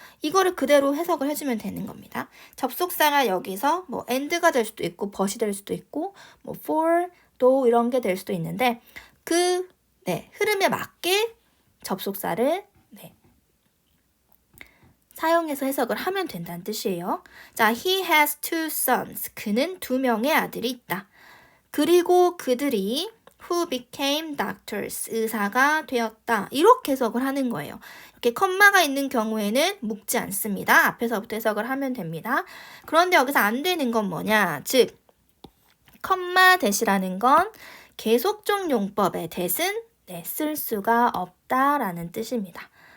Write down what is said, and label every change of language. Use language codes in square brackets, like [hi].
[ko] 이거를 그대로 해석을 해주면 되는 겁니다. 접속사가 여기서 뭐 and가 될 수도 있고 but이 될 수도 있고 뭐 for, 또 이런 게 될 수도 있는데 그 흐름에 맞게 접속사를 사용해서 해석을 하면 된다는 뜻이에요. [en] 자, he has two sons. [ko] 그는 2명의 아들이 있다. 그리고 그들이 [en] who became doctors. [ko] 의사가 되었다. 이렇게 해석을 하는 거예요. 이렇게 컴마가 있는 경우에는 묶지 않습니다. 앞에서부터 해석을 하면 됩니다. 그런데 여기서 안 되는 건 뭐냐? 즉, 컴마 대시라는 건 계속적 용법의 대신 쓸 수가 없다라는 뜻입니다.